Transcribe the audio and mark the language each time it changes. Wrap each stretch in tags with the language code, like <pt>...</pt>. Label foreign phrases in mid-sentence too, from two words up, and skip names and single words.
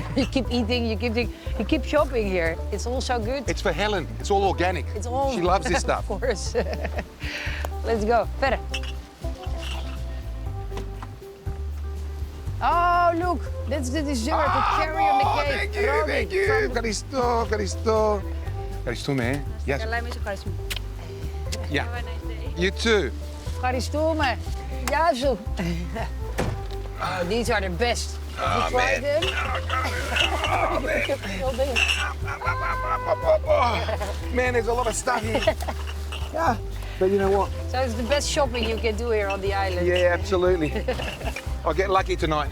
<en>You keep eating, you keep shopping here. It's all so good. It's for Helen. It's all organic. It's all... She loves this stuff. Of course. Let's go. Verder. Oh, look. That's the dessert, the cherry on the cake. Thank you.</en> <el>Ευχαριστώ, ευχαριστώ. Ευχαριστούμε. Γεια σου. Καλά, εμείς ευχαριστούμε.</el> <en>Yeah. Have a nice day. You too.</en> <el>Ευχαριστούμε. Γεια σου.</el> <en>Oh, these are the best. Have you tried them? Man, there's a lot of stuff here. Yeah, but you know what? So it's the best shopping you can do here on the island. Yeah, absolutely. I'll get lucky tonight.</en>